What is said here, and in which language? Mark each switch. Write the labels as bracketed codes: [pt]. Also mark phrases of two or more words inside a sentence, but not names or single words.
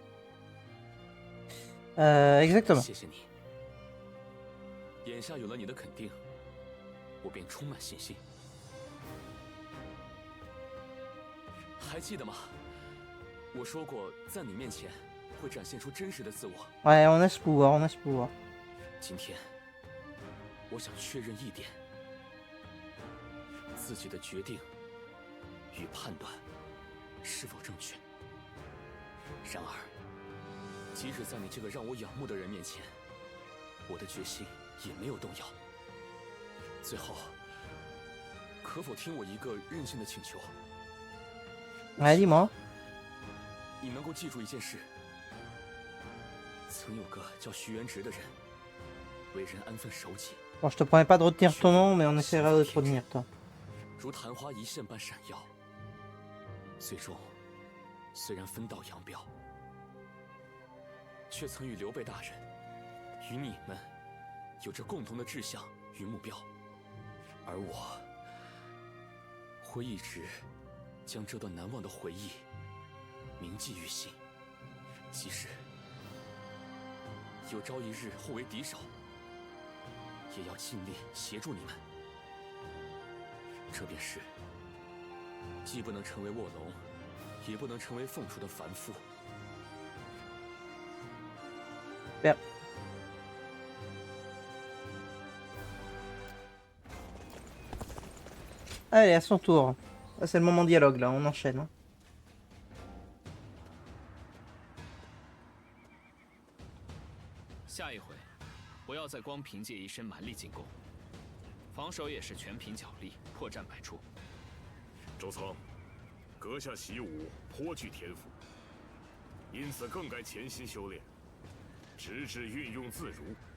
[fr] Exactement. [zh] 谢谢你。眼下有了你的肯定，我便充满信心。还记得吗？我说过，在你面前会展现出真实的自我。 [fr] Ouais, on a ce pouvoir, on a ce pouvoir. [zh] 今天，我想确认一点：自己的决定与判断是否正确。然而，即使在你这个让我仰慕的人面前，我的决心也没有动摇。最后，可否听我一个任性的请求？ [fr] Ouais, dis-moi. [zh] 你能够记住一件事：曾有个叫徐元直的人，为人安分守己， [fr] Bon, je te promets pas de retenir ton nom, mais on essaiera de te retenir, toi. [zh] 如昙花一现般闪耀。最终，虽然分道扬镳，却曾与刘备大人、与你们有着共同的志向与目标，而我会一直将这段难忘的回忆铭记于心，即使有朝一日互为敌手，也要尽力协助你们。这便是既不能成为卧龙，也不能成为凤雏的凡夫。 [fr] Bien. Allez, à son tour. Là, c'est le moment dialogue, là, on enchaîne. Hein. [zh] 下一回，不要再光凭借一身蛮力进攻，防守也是全凭脚力，破绽百出。周仓，阁下习武颇具天赋，因此更该潜心修炼，直至运用自如。